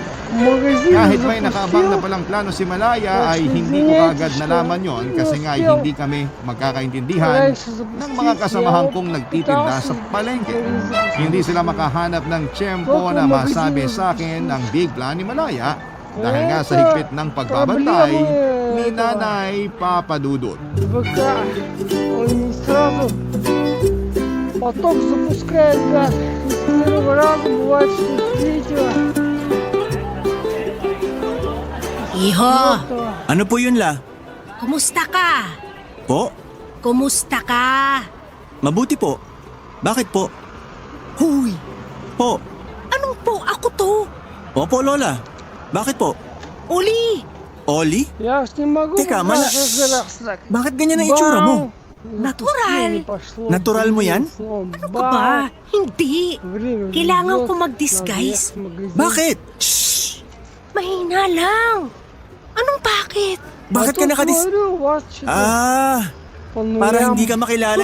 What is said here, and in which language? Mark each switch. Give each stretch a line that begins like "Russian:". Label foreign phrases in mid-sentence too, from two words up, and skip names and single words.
Filipino: Kahit may nakaabang na palang plano si Malaya ay hindi ko agad nalaman yon kasi nga ay hindi kami magkakaintindihan ng mga kasamahan kong nagtitinda sa palengke. Hindi sila makahanap ng tiyempo na masabi sa akin ang
English: big plan
Filipino: ni Malaya dahil nga sa higpit ng pagbabantay ni Nanay Papadudut.
Russian: ВК. Он не сразу. Поток запускает газ. Из первого раза бывает, что с третьего.
Filipino: Iho, Ano po yun, La? kumusta ka? Po? Kumusta ka? Mabuti po. Bakit po? Huy, Po. anong po ako to? Opo, Lola. Bakit po? Uli, Oli?
Russian: Я ж не могу
Filipino: Teka,
Russian: попасться так.
Filipino: Bakit ganyan ang itsura mo? natural. Natural mo yan? Ano ka ba? Hindi. Kailangan ko mag-disguise. Bakit? Mahina lang. Anong bakit? Bakit ka para hindi ka makilala